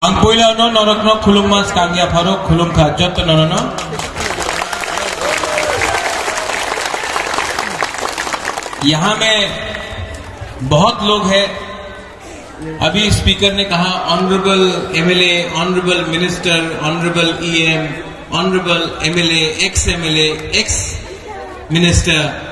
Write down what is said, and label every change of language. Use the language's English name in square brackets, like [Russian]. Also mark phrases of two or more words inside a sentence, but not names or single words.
[Kok Borok] Ang poilano norokno khulummas kangya pharo khulumkha jot nono. [Hindi] यहाँ में बहुत लोग हैं। अभी स्पीकर ने कहा [English] Honourable MLA, Honourable Minister, Honourable EM, Honourable MLA, Ex Minister.